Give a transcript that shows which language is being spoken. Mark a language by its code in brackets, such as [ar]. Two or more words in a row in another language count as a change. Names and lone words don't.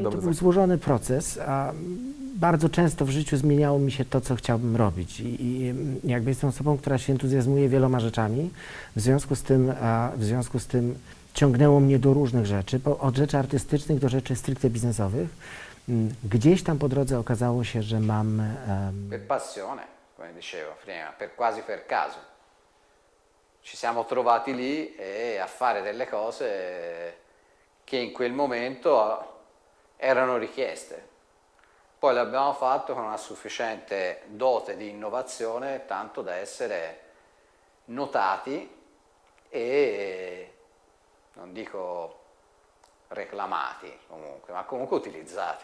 [pl] To był złożony proces, a bardzo często w życiu zmieniało mi się to, co chciałbym robić i jakby jestem osobą, która się entuzjazmuje wieloma rzeczami, w związku z tym ciągnęło mnie do różnych rzeczy, od rzeczy artystycznych do rzeczy stricte biznesowych. Gdzieś tam po drodze okazało się, że mam... [it] Per passione, come dicevo prima, quasi per caso. Ci siamo trovati lì a fare delle cose che in quel momento erano richieste. Poi l'abbiamo fatto con una sufficiente dote di innovazione, tanto da essere notati e, non dico reclamati comunque, ma comunque utilizzati.